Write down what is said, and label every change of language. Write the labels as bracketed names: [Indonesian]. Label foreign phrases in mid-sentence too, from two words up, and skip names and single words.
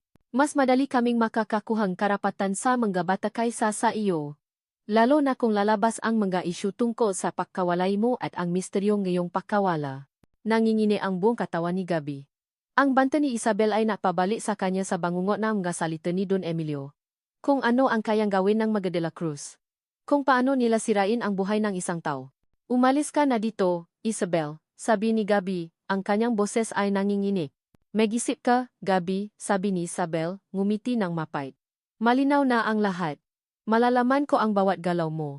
[Filipino] Mas madali kaming makakakuhang karapatan sa mga bata kaysa sa iyo. Lalo na kung lalabas ang mga isyu tungkol sa pagkawalay mo at ang misteryong ngayong pagkawala. Nangingini ang buong katawan ni Gabi. Ang banta ni Isabel ay napabalik sa kanya sa bangungot ng mga salita ni Don Emilio. Kung ano ang kayang gawin ng mga de la Cruz. Kung paano nila sirain ang buhay ng isang tao. Umalis ka na dito, Isabel, sabi ni Gabi, ang kanyang boses ay nanginginig. Mag-isip ka, Gabi, sabi ni Isabel, ngumiti ng mapait. Malinaw na ang lahat. Malalaman ko ang bawat galaw mo.